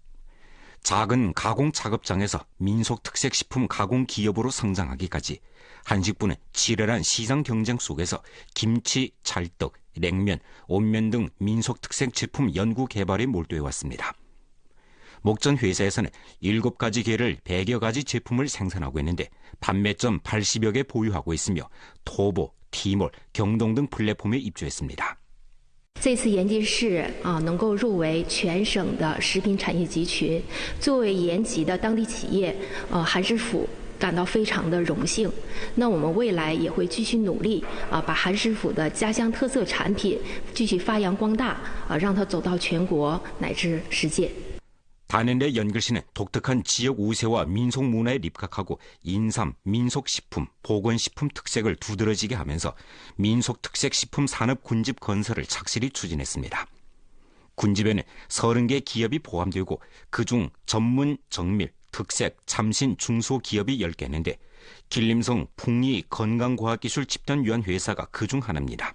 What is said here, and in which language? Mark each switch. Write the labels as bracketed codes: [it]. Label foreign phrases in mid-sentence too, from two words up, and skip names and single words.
[ko] 작은 가공 작업장에서 민속 특색 식품 가공 기업으로 성장하기까지 한식부는 치열한 시장 경쟁 속에서 김치, 찰떡, 냉면, 온면 등 민속 특색 제품 연구 개발에 몰두해 왔습니다. 목전 회사에서는 7가지 계를 100여 가지 제품을 생산하고 있는데 판매점 80여 개 보유하고 있으며 토보, 티몰, 경동 등 플랫폼에 입주했습니다. [zh] 这次延吉市能够入围全省的食品产业集群，作为延吉的当地企业，韩师傅感到非常的荣幸。那我们未来也会继续努力把韩师傅的家乡特色产品继续发扬光大让它走到全国乃至世界。 [ko] 단연대 연길시는 독특한 지역 우세와 민속 문화에 입각하고 인삼, 민속식품, 보건식품 특색을 두드러지게 하면서 민속특색식품 산업 군집 건설을 착실히 추진했습니다. 군집에는 30개 기업이 포함되고 그중 전문, 정밀, 특색, 참신, 중소기업이 10개인데 길림성 풍리 건강과학기술 집단유한회사가 그중 하나입니다.